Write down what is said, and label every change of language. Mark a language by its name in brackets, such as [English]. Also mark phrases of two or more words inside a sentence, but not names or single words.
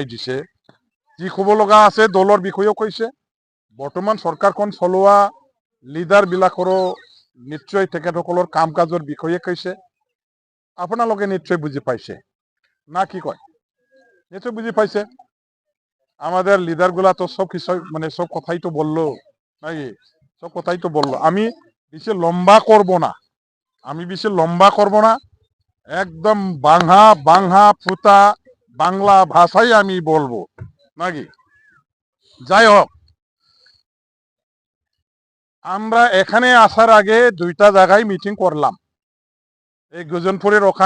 [Assamese] দিছে যি ক'ব লগা আছে দলৰ বিষয়েও কৈছে বৰ্তমান চৰকাৰখন চলোৱা লিডাৰ বিলাকৰো নিশ্চয় তেখেতসকলৰ কাম কাজৰ বিষয়ে কৈছে আপোনালোকে নিশ্চয় বুজি পাইছে না কি কয় নিশ্চয় বুজি পাইছে [Bangla] আমাদের লিডার গুলা তো সব কিছু মানে সব কথাই তো বললো নাকি সব কথাই তো বললো আমি বেশি লম্বা করব না একদম বাংহা ফুটা বাংলা ভাষাই আমি বলবো নাকি যাই হোক আমরা এখানে আসার আগে দুইটা জায়গায় মিটিং করলাম এই গজনপুরের ওখানে